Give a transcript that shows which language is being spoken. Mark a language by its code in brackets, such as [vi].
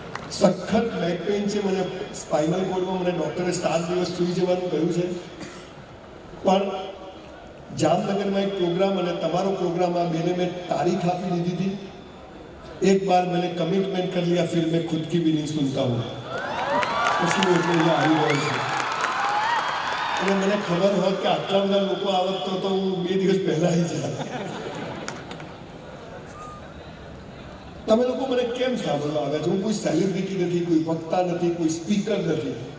[gu] સખત back pain છે મને. સ્પાઇનલ કોર્ડમાં મને ડૉક્ટરે 7 દિવસ સૂઈ જવાનું કહ્યું છે. પણ જામનગરમાં એક પ્રોગ્રામ અને તમારો પ્રોગ્રામ આ બેને મેં તારીખ આપી દીધી હતી. [hi] एक बार मैंने कमिटमेंट कर लिया, फिर मैं खुद की भी नहीं सुनता हूँ. [gu] પછી હું એટલે અહીંયા આવી રહ્યો છું. અને મને ખબર હોત કે આટલા બધા લોકો આવત તો હું 2 દિવસ પહેલા આવી જાત. તમે લોકો મને કેમ સાંભળવા આવ્યા છો? હું કોઈ સેલિબ્રિટી નથી, કોઈ વક્તા નથી, કોઈ સ્પીકર નથી.